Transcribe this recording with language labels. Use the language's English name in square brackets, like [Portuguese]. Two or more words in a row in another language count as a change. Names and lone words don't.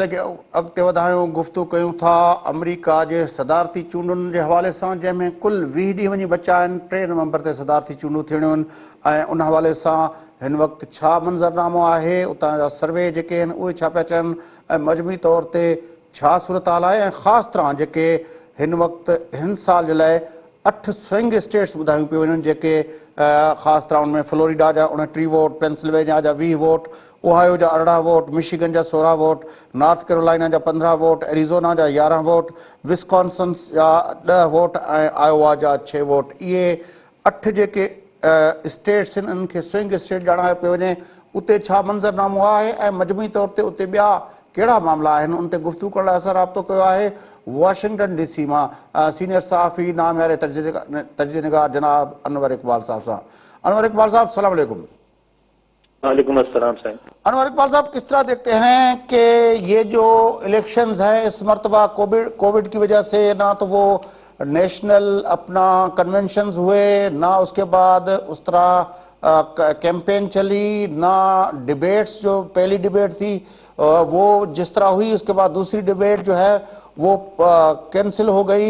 [Sindhi] کے اگتے وڌايون گفتگو کيون ٿا امريڪا جي صدارتي چونڊن جي حوالے سان، جنهن ۾ ڪل 20 ڏينهن وڃي بچا آهن۔ 3 نومبر تي صدارتي چونڊون ٿيڻيون ۽ ان حوالے سان هن وقت ڇا منظرنامو آهي، اتان جا سروي جيڪي آهن اهي ڇا پيا چون ۽ مجموعي طور تي ڇا صورتحال آهي، ۽ خاص طرح جيڪي هن وقت هن سال جي لاءِ 8 स्विंग स्टेट्स ॿुधायूं पियूं वञनि जेके ख़ासि तरह उन में फ्लोरिडा जा 29 वोट, पेंसिल्वेनिया जा 20 वोट, ओहायो जा 18 वोट, मिशिगन जा 16 वोट, नॉर्थ कैरोलिना जा 15 वोट, एरिज़ोना जा 11 वोट, विस्कॉन्सिन जा 10 वोट ऐं आयोवा जा 6 वोट। इहे 8 जेके स्टेट्स आहिनि इन्हनि खे स्विंग स्टेट ॼाणायो पियो वञे। उते छा मंज़रनामो आहे ऐं मजमूई तौर ते उते ॿिया कहिड़ा मामला आहिनि उन ते गुफ़्तगू करण लाइ असां राब्तो कयो आहे वाशिंगटन DC मां सीनियर सहाफ़ी नामियारे तजज़िया निगार जनाब अनवर इकबाल साहब सां। अनवर इकबाल साहब [Arabic] سلام عليكم. وعليكم السلام صاحب. [Urdu] انور اقبال صاحب، کس طرح دیکھتے ہیں کہ یہ جو الیکشنز ہیں اس مرتبہ کووڈ کی وجہ سے نہ تو وہ نیشنل اپنا کنونشنز ہوئے، نہ اس کے بعد اس طرح کیمپین چلی، نہ ڈیبیٹس، جو پہلی ڈیبیٹ تھی وہ جس طرح ہوئی، اس کے بعد دوسری ڈیبیٹ جو ہے وہ کینسل ہو گئی.